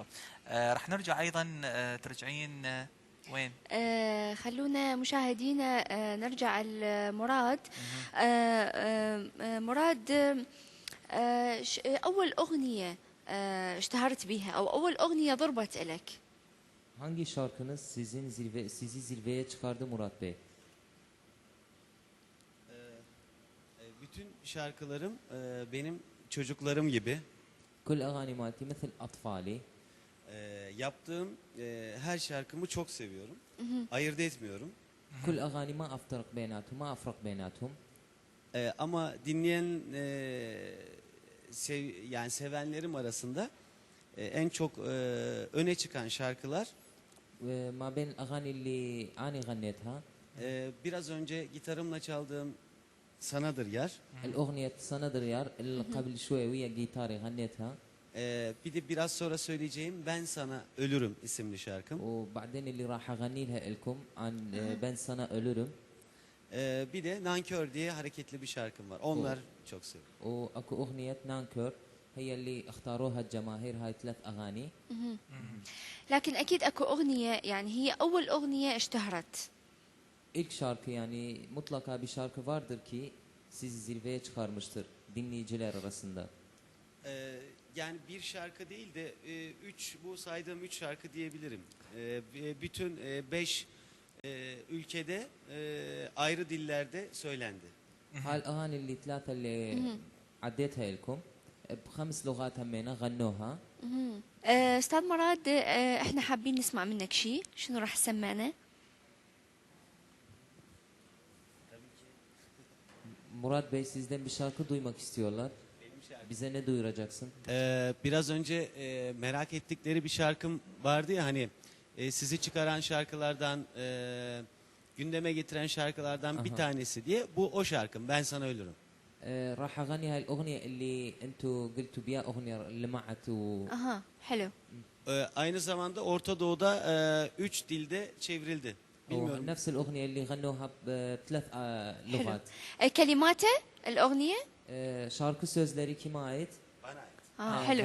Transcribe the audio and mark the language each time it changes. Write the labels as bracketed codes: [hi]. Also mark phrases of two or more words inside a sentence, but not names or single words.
[ar] رح نرجع أيضا ترجعين وين؟ خلونا مشاهدينا نرجع لمراد. مراد، أول أغنية اشتهرت بها أو أول أغنية ضربت إلك؟ [tr] Hangi şarkınız sizi zirveye çıkardı Murat Bey? Bütün şarkılarım benim çocuklarım gibi. [ar] كل أغاني مالتي مثل أطفالي. [tr] Yaptığım her şarkımı çok seviyorum. Ayırt etmiyorum. [ar] كل أغاني ما أفترق بيناتهم ما أفرق بيناتهم. [tr] Ama dinleyen yani sevenlerim arasında en çok öne çıkan şarkılar [ar] ما بين الأغاني اللي أنا غنيتها [tr] biraz önce gitarımla çaldığım Sanadır Yar. [ar] الأغنية سندر يار اللي قبل شوي ويا جيتاري غنيتها. [tr] Bir de biraz sonra söyleyeceğim Ben Sana Ölürüm isimli şarkım. [ar] وبعدين اللي راح أغني لها لكم عن Ben Sana Ölürüm. [tr] Bir de Nankör diye hareketli bir şarkım var. Onlar çok seviyorum. [ar] وأكو أغنية نانكر هي اللي اختاروها الجماهير، هاي 3 أغاني. لكن أكيد أكو أغنية يعني هي أول أغنية اشتهرت. [tr] İlk şarkı yani mutlaka bir şarkı vardır ki sizi zirveye çıkarmıştır dinleyiciler arasında. Yani bir şarkı değil de bu saydığım 3 şarkı diyebilirim. Bütün 5 ülkede ayrı dillerde söylendi. [ar] هالأغاني اللي 3 اللي عديتها لكم ب5 لغات همينة غنوها. استاذ مراد، احنا حابين نسمع منك شيء، شنو راح تسمعنا؟ [tr] Murat Bey sizden bir şarkı duymak istiyorlar. Bize ne duyuracaksın? Biraz önce merak ettikleri bir şarkım vardı ya hani sizi çıkaran şarkılardan gündeme getiren şarkılardan bir tanesi diye. Bu o şarkım Ben Sana Ölürüm. [ar] راح أغني هاي الأغنية اللي أنتوا قلتوا بيها أغنية لمعت Aha, حلو. [tr] Aynı zamanda Orta Doğu'da 3 dilde çevrildi. Bilmiyorum. [ar] نفس الأغنية اللي غنوها ب3 لغات. كلماته الأغنية؟ [tr] şarkı sözleri kime ait? Bana ait. [ar] حلو.